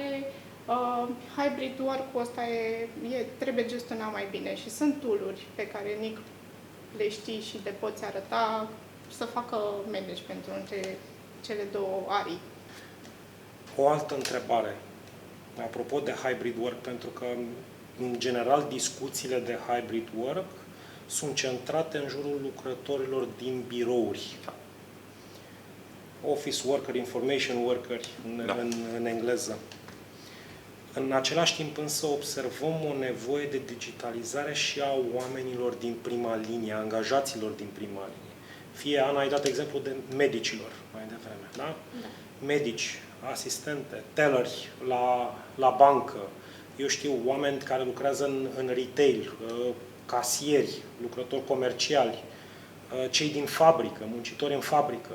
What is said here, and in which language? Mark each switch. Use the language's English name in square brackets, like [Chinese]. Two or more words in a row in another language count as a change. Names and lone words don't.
[English] Hybrid work-ul [Romanian] ăsta trebuie gestionat mai bine și sunt tool-uri pe care Nic le știi și le poți arăta să facă management-ul între cele două arii. O altă întrebare, apropo de [English] hybrid work, [Romanian] pentru că, în general, discuțiile de [English] hybrid work [Romanian] sunt centrate în jurul lucrătorilor din birouri. [English] Office worker, information worker, [Romanian] în engleză. În același timp, însă, observăm o nevoie de digitalizare și a oamenilor din prima linie, a angajaților din prima linie. Fie, Ana, ai dat exemplu de medicilor mai devreme, da? Da. Medici, asistente, telleri la bancă, eu știu, oameni care lucrează în retail, casieri, lucrători comerciali, cei din fabrică, muncitori în fabrică.